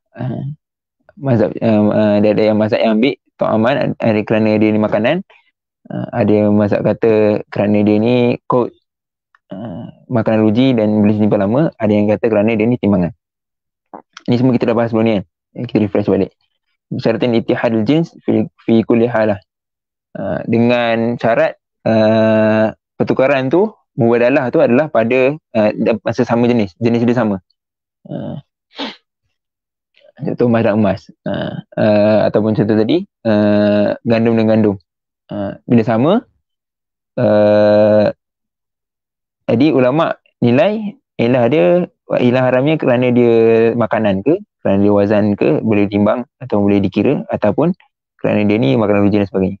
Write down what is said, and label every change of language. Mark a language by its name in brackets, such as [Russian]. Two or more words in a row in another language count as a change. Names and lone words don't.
[Malay] Mazhab dia ada yang mazhab yang ambil ta'aman ada kerana dia ni makanan, ada yang mazhab kata kerana dia ni kod makanan ruji dan boleh simpan lama, ada yang kata kerana dia ni timbangan. Ini semua kita dah bahas sebelum ni kan, kita refresh balik. [Arabic] شرطين اتحاد الجنس في كل حالة, [Malay] dengan syarat pertukaran tu, mubadalah tu adalah pada masa sama jenis dia sama. Contoh emas dan emas, ataupun contoh tadi gandum dan gandum, bila sama, jadi ulama nilai ilah haramnya kerana dia makanan ke, kerana dia wazan ke, boleh timbang atau boleh dikira, ataupun kerana dia ni makanan ruji dan sebagainya.